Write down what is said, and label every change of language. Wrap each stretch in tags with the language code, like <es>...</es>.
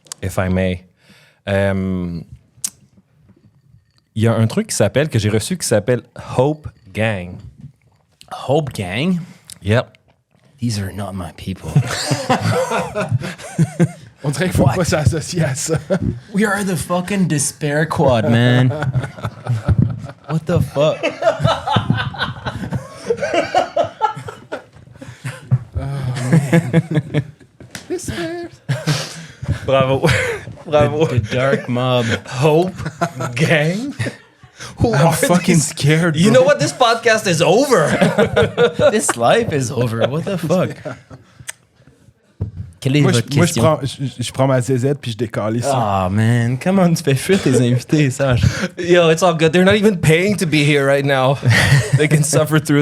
<en>If I may.</en> <fr>Il y a un truc que j'ai reçu qui s'appelle Hope Gang. Hope Gang.</fr> <en>Yep. These are not my people.</en> <fr>On dirait qu'il faut pas s'associer à ça.</fr> <en>We are the fucking Despair Quad, man. What the fuck?</en> <fr>Bravo. Bravo.</fr> <en>The Dark Mob. Hope Gang. I'm fucking scared, bro. You know what? This podcast is over. This life is over. What the fuck?</en> <fr>Quelle est Moi, votre question? je prends ma ZZ puis je décale ici.</fr> <en>Ah, man.</en> <fr>Comment tu fais fuir tes invités, Sage?</fr> <en>Yo, it's all good. They're not even paying to be here right now. They can suffer through</en>